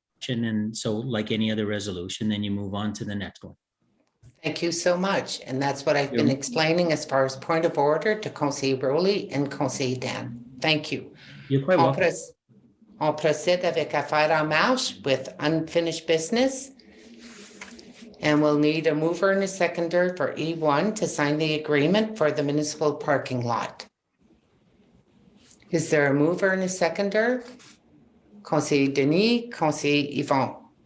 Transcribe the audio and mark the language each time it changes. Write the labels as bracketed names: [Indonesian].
[English] And so like any other resolution, then you move on to the next one. Thank you so much. And that's what I've been explaining as far as point of order to Conseiller Rowley and Conseiller Dan. Thank you. You're quite welcome. [French] On procède avec affaire en marche [English] with unfinished business. And we'll need a mover and a seconder for E1 to sign the agreement for the municipal parking lot. Is there a mover and a seconder? [French] Conseiller Denis, Conseiller Yvon.